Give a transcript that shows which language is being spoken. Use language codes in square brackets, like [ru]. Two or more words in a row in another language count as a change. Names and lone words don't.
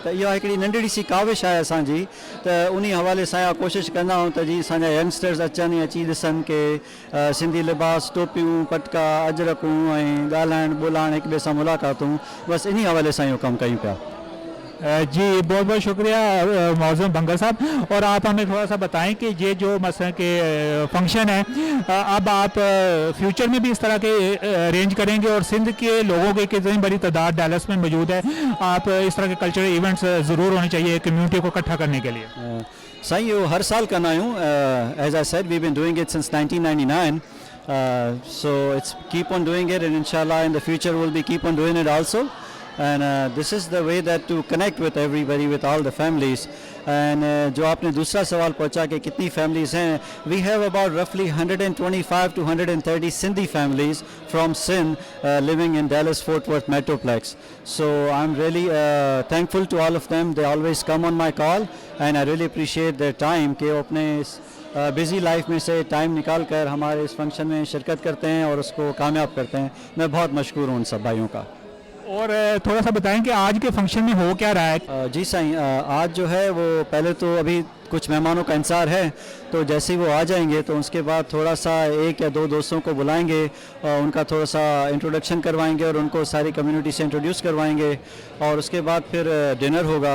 [sd] त इहा हिकिड़ी नंढड़ी सी काविश आहे असांजी, त उन हवाले सां इहा कोशिशि कंदा आहियूं त जी असांजा यंगस्टर्स अचनि अची ॾिसनि के सिंधी लिबास, टोपियूं, पटका, अजरकूं ऐं ॻाल्हाइण ॿोलाइण हिक ॿिए सां मुलाक़ातूं, बसि इन हवाले सां इहो कमु कयूं पिया। [ur] جی بہت بہت شکریہ معظم بنگل صاحب. اور آپ ہمیں تھوڑا سا بتائیں کہ یہ جو مثلاً کے فنکشن ہے اب آپ فیوچر میں بھی اس طرح کے ارینج کریں گے اور سندھ کے لوگوں کی کتنی بڑی تعداد ڈیلس میں موجود ہے، آپ اس طرح کے [en] cultural events [ur] ضرور ہونے چاہیے کمیونٹی کو اکٹھا کرنے کے لیے. [sd] साईं इहो हर साल कंदा आहियूं। [en] As I said we been doing it since 1999, so it's keep on doing it and inshallah in the future we'll be keep on doing it also. And this is the way that to connect with everybody, with all the families. [ur] And جو آپ نے دوسرا سوال پوچھا کہ کتنی families ہیں, [en] we have about roughly 125 to 130 Sindhi families from Sindh living in Dallas Fort Worth Metroplex. So I'm really thankful to all of them. They always come on my call and I really appreciate their time [ur] کہ وہ اپنے اس بزی لائف میں سے ٹائم نکال کر ہمارے اس فنکشن میں شرکت کرتے ہیں اور اس کو کامیاب کرتے ہیں. میں بہت مشکور ہوں ان سب بھائیوں کا. اور تھوڑا سا بتائیں کہ آج کے فنکشن میں ہو کیا رہا ہے. جی سائیں، آج جو ہے وہ پہلے تو ابھی کچھ مہمانوں کا انتظار ہے، تو جیسے ہی وہ آ جائیں گے تو اس کے بعد تھوڑا سا ایک یا دو دوستوں کو بلائیں گے اور ان کا تھوڑا سا انٹروڈکشن کروائیں گے اور ان کو ساری کمیونٹی سے انٹروڈیوس کروائیں گے اور اس کے بعد پھر ڈنر ہوگا.